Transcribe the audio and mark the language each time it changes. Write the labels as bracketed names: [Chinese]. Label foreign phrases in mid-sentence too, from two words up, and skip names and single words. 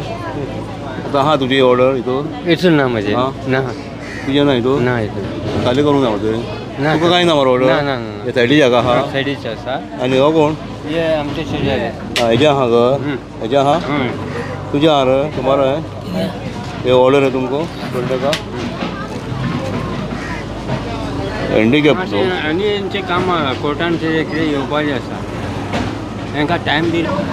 [Konkani] आतां आहा तुजी ऑर्डर हितून? हितून ना म्हजें. ना तुजें ना हितून? ना हितून खाली करूंक ना तुवें? तुका कांय ना मरे ऑर्डर? ना ना हे सायडीची जागा आहा? सायडीचे आसा. आनी हो कोण? हे आमचे शेजारी. हेजें आहा घर? हेजें आहा? तुजें आहा रे? [Hindi] तुम्हारा है? ये ऑर्डर है तुमको बोलने का? [Konkani] हँडिकॅप तो? आनी हेंचें काम कोर्टान कितें येवपाचें आसा, तांकां टायम दिलो.